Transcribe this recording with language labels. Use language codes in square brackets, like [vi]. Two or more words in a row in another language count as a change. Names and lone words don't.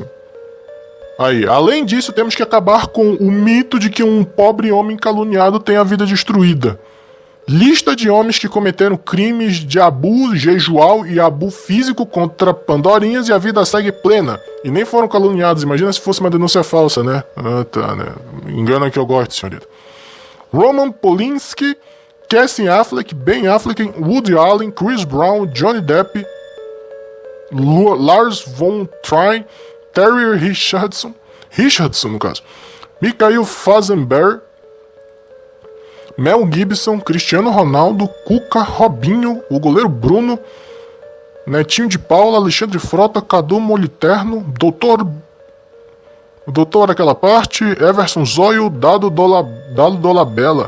[pt] Aí, além disso, temos que acabar com o mito de que um pobre homem caluniado tem a vida destruída. Lista de homens que cometeram crimes de abuso jejual e abuso físico contra pandorinhas e a vida segue plena. E nem foram caluniados, imagina se fosse uma denúncia falsa, né? Ah, tá, né? Engana que eu gosto, senhorita. Roman Polanski, Casey Affleck, Ben Affleck, Woody Allen, Chris Brown, Johnny Depp, Lars von Trier, Terry Richardson no caso, Michael Fassbender, Mel Gibson, Cristiano Ronaldo, Cuca, Robinho, o goleiro Bruno, Netinho de Paula, Alexandre Frota, Cadu Moliterno, Doutor aquela parte, Everson Zóio, Dado Dolabella.